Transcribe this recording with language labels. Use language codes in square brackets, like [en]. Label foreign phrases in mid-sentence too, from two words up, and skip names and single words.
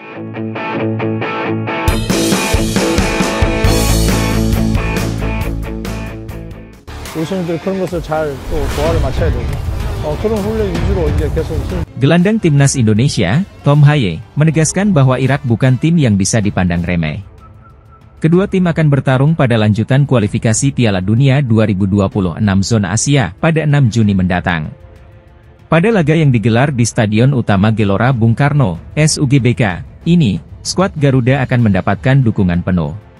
[ko] 우선들 그런 것을 잘 또 조화를 맞춰야 되고 그런 훈련 위주로 이제 계속 [id] Gelandang timnas Indonesia, Tom Haye, menegaskan bahwa Irak bukan tim yang bisa dipandang remeh. Kedua tim akan bertarung pada lanjutan kualifikasi Piala Dunia 2026 zona Asia pada 6 Juni mendatang. Pada laga yang digelar di Stadion Utama Gelora Bung Karno, SUGBK, ini, skuad Garuda akan mendapatkan dukungan penuh.